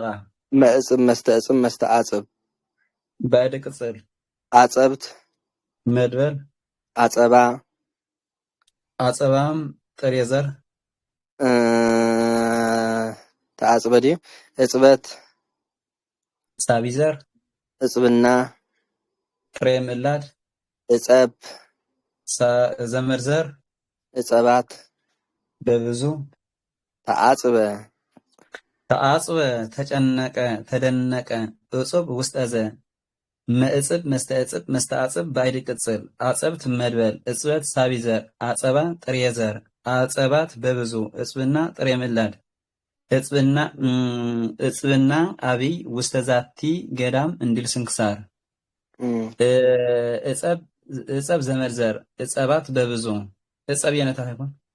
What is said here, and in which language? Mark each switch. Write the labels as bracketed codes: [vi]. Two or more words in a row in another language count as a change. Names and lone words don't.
[gez] መእጽብ መስተእጽብ መስተአጽብ ባዕድ ቅጽል አጸብት መድበል አጸባ አጸባም ጥሬ ዘር ተአጽበ ድዩ እጽበት ሳቢ ዘር እጽብና ጥሬ ምዕላድ እጸብ ዘመድ ዘር እጸባት በብዙ ተአጽበ ተአጽበ [am] ተጨነቀ ተደነቀ [gez] እጹብ ውስጠዘ መእጽብ መስተእጽብ መስተአጽብ ባዕድ ቅጽል አጸብት መድበል እጽበት ሳቢ ዘር አጸባ ጥሬ ዘር አጸባት በብዙ እጽብና ጥሬ ምዕላድ እጽብና አብይ ውስተ ዛቲ ገዳም እንዲል ስንክሳር እጸብ ዘመድ ዘር እጸባት በብዙ እጸብ የነታ ይሆን